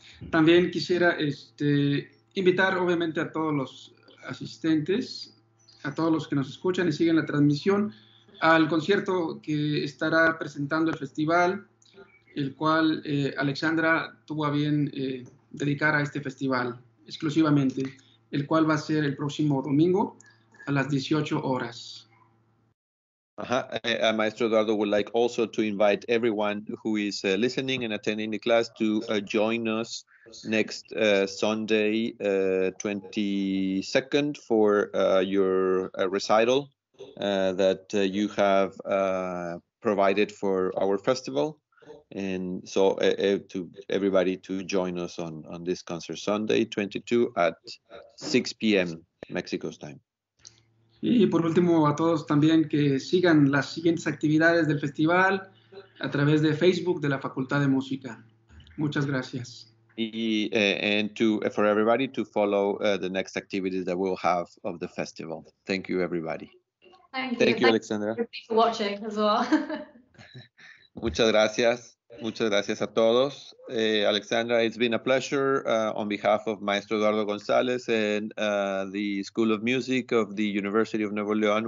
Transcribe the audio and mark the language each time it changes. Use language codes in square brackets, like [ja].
[es] También quisiera invitar obviamente a todos los asistentes, a todos los que nos escuchan y siguen la transmisión, al concierto que estará presentando el festival, el cual Alexandra tuvo a bien dedicar a este festival exclusivamente, el cual va a ser el próximo domingo a las 18 horas. [en] Maestro Eduardo would like also to invite everyone who is listening and attending the class to join us next Sunday, 22nd, for your recital that you have provided for our festival. And so to everybody to join us on this concert Sunday 22 at 6 p.m. Mexico's time. [es] Y por último, a todos también que sigan las siguientes actividades del festival a través de Facebook de la Facultad de Música. Muchas gracias. [en] And for everybody to follow the next activities that we'll have of the festival. Thank you, everybody. Thank you, Alexandra. Thank you for watching as well. [es] Muchas gracias. Muchas gracias a todos. [en] Alexandra, it's been a pleasure on behalf of Maestro Eduardo González and the School of Music of the University of Nuevo León.